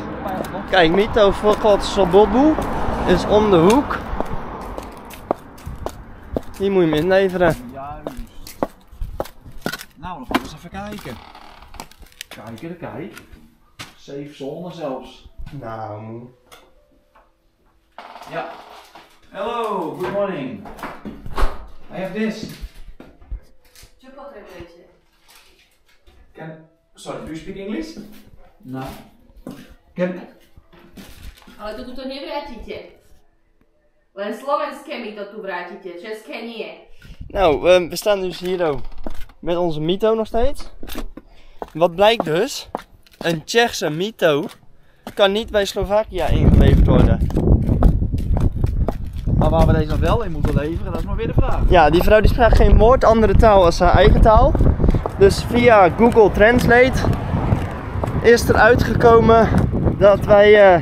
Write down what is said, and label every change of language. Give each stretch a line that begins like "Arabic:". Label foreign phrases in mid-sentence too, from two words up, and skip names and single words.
Dutch: Kijk, Mito voor Sobobu is om de hoek. Hier moet je hem inleveren. Juist. Nou, dan gaan we eens even kijken. Kijk.
English: Safe zone
Dutch: zelfs. Nou. Ja.
English: Hello, good morning. I have this.
Slovak: Co potrebujete?
English: Sorry, do you speak English? No.
Slovak: Ale to tuto nevrátite. Len slovenské mi to tu vrátite, české nie.
Dutch: Nou, we staan dus hier ook met onze Mito nog steeds. Wat blijkt dus? Een Tsjechse Mito kan niet bij Slovakia ingeleverd worden. Maar waar we deze dan wel in moeten leveren, dat is maar weer de vraag. Ja, die vrouw die sprak geen woord andere taal als haar eigen taal. Dus via Google Translate is er uitgekomen dat wij